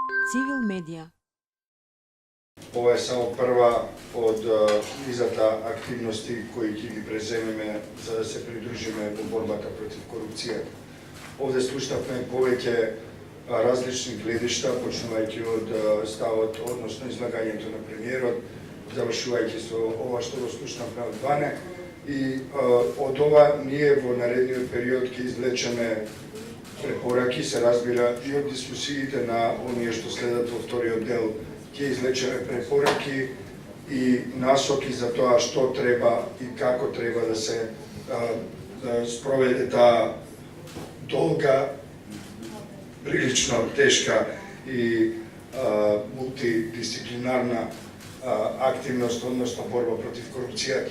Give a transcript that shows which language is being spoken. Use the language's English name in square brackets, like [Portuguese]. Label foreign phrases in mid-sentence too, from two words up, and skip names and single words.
[Macedonian] Civil Media. Ово је само прва од низата активности који ги преземеме за да се придружиме во борбата против корупција. Овде слушнавме повеќе различни гледишта, почнувајќи од ставот, односно излагањето на премиерот, завршувајќи со ова што го слушнавме од Ване. И од ова ние во наредниот период ќе извлечеме препораки, се разбира, и од дискусиите на оние што следат во вториот дел, ќе извлечеме препораки и насоки за тоа што треба и како треба да се спроведе таа долга, прилично тешка и мултидисциплинарна активност, односно борба против корупцијата.